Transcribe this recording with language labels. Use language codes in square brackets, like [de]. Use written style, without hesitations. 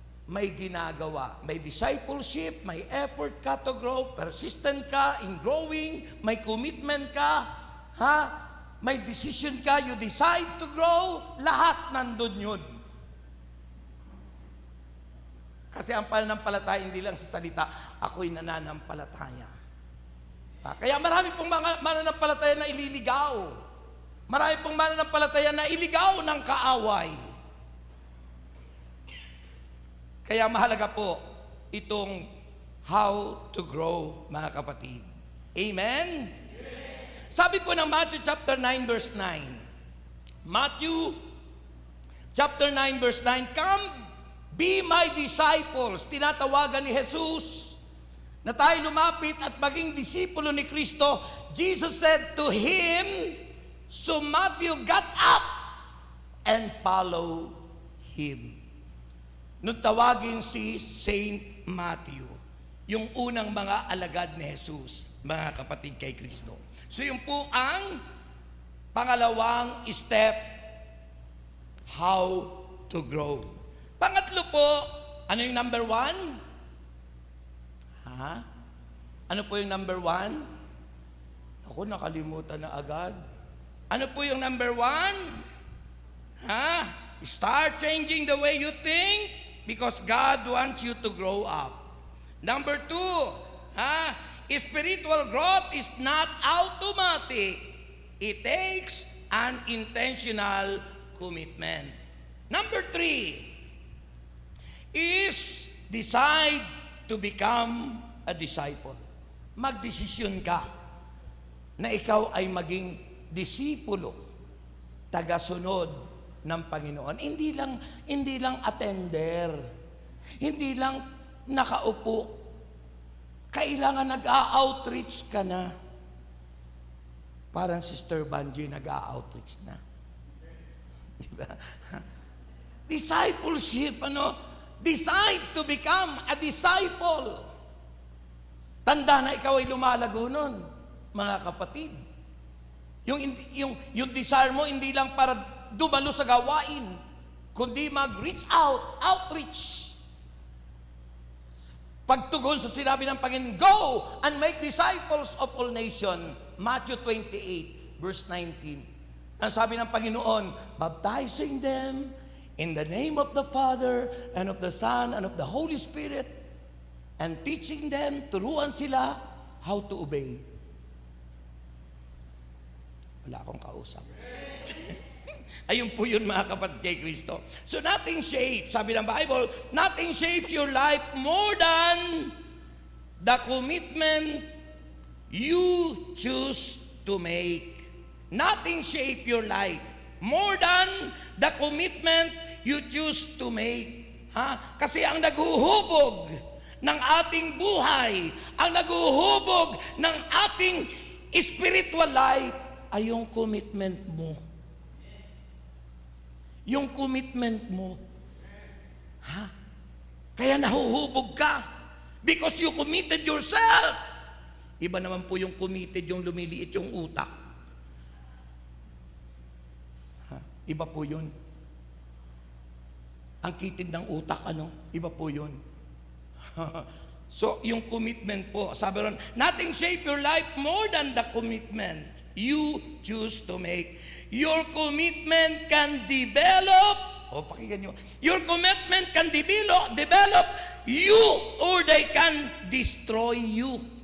[tl] May ginagawa, may discipleship, may effort ka [en] to grow, [tl] persistent ka [en] in growing, [tl] may commitment ka, ha? May decision ka, [en] you decide to grow, [tl] lahat nandun yun. Kasi ang pananampalataya hindi lang sa salita, ako'y nananampalataya. Kaya marami pong mga mananampalataya na ililigaw. Marami pong mananampalataya na iligaw ng kaaway. Kaya mahalaga po itong how to grow, mga kapatid. Amen? Sabi po ng Matthew chapter 9 verse 9. [en] Matthew chapter 9 verse 9, come be my disciples. [tl] Tinatawagan ni Jesus na tayo lumapit at maging disipulo ni Kristo. [en] Jesus said to him, so Matthew got up and followed him. [tl] Nung tawagin si Saint Matthew, yung unang mga alagad ni Jesus, mga kapatid kay Kristo. So yun po ang pangalawang step, [en] how to grow. [tl] Pangatlo po, ano yung number 1? Ha? Ano po yung number 1? Ako, nakalimutan na agad. Ano po yung number 1? Ha? [en] Start changing the way you think because God wants you to grow up. Number 2, ha? Spiritual growth is not automatic. It takes an intentional commitment. Number 3, is decide to become a disciple. [tl] Magdesisyon ka na ikaw ay maging disipulo, tagasunod ng Panginoon. Hindi lang attender. Hindi lang nakaupo. Kailangan nag-a-outreach ka na. Parang Sister Banji nag-a-outreach na. Diba? [en] Discipleship, decide to become a disciple. [tl] Tanda na ikaw ay lumalago nun, mga kapatid. Yung desire mo, hindi lang para dumalo sa gawain, kundi mag-reach out, outreach. Pagtugon sa sinabi ng Panginoon, [en] go and make disciples of all nations. Matthew 28, verse 19. [tl] Ang sabi ng Panginoon, [en] baptizing them in the name of the Father and of the Son and of the Holy Spirit, and teaching them, [tl] turuan sila [en] how to obey. [tl] Wala akong kausap. Ayun po yun mga kapatid kay Kristo. [en] So nothing shapes, [tl] sabi ng Bible, [en] nothing shapes your life more than the commitment you choose to make. Nothing shapes your life more than the commitment you choose to make. [tl] Kasi ang naghuhubog ng ating buhay, ang naghuhubog ng ating spiritual life, ay yung commitment mo. Yung commitment mo. Kaya nahuhubog ka. [en] Because you committed yourself. [tl] Iba naman po yung committed, yung lumiliit yung utak. Iba po yun. Ang kitid ng utak, iba po yun. [en] So, [tl] yung commitment po, sabi ron, [en] nothing shape your life more than the commitment you choose to make. Your commitment can develop, [tl] pakinggan nyo, [en] your commitment can develop you, or they can destroy you.